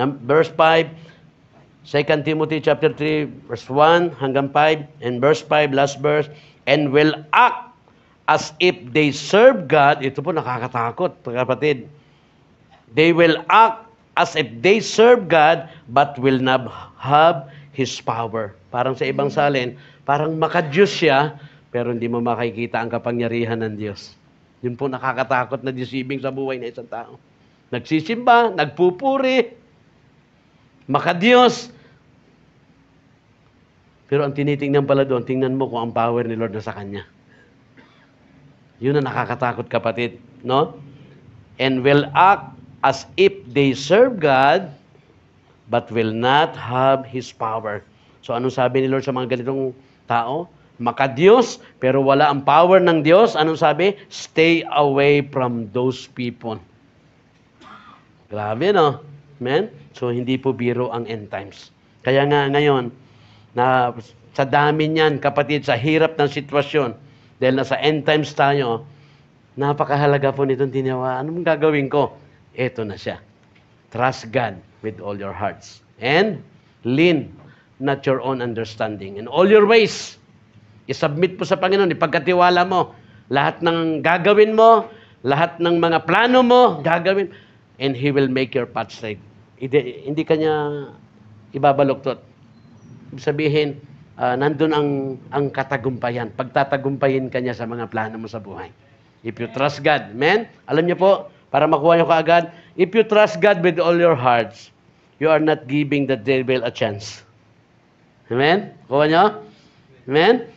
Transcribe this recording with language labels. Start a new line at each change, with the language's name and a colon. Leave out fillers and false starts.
English: Verse 5, 2 Timothy chapter 3, verse 1 hanggang 5, and verse 5, last verse, and will act as if they serve God.
Filipino: Ito po nakakatakot, kapatid.
English: They will act as if they serve God, but will not have His power.
Filipino: Parang sa ibang salin, parang makadiyos siya, pero hindi mo makikita ang kapangyarihan ng Diyos. Yun po nakakatakot na deceiving sa buhay ng isang tao. Nagsisimba, nagpupuri, makadiyos. Pero ang tinitingnan pala doon, tingnan mo kung ang power ni Lord na sa kanya. Yun ang nakakatakot, kapatid. No?
English: And will act as if they serve God, but will not have His power.
Filipino: So anong sabi ni Lord sa mga ganitong tao? Makadiyos, pero wala ang power ng Diyos. Anong sabi?
English: Stay away from those people.
Filipino: Grabe, no? Amen? So, hindi po biro ang end times. Kaya nga ngayon, na sa dami niyan, kapatid, sa hirap ng sitwasyon, dahil nasa end times tayo, napakahalaga po nitong tinawa. Anong gagawin ko? Ito na siya.
English: Trust God with all your hearts. And lean not your own understanding. In all your ways,
Filipino: isubmit po sa Panginoon, ipagkatiwala mo. Lahat ng gagawin mo, lahat ng mga plano mo, gagawin.
English: And He will make your path straight.
Filipino: Hindi kanya ibabaluktot. Sabihin, nandun ang katagumpayan. Pagtatagumpayin kanya sa mga plano mo sa buhay.
English: If you trust God,
Filipino: amen? Alam niyo po, para makuha niyo kaagad,
English: if you trust God with all your hearts, you are not giving the devil a chance. Amen?
Filipino: Kuha niyo?
English: Amen?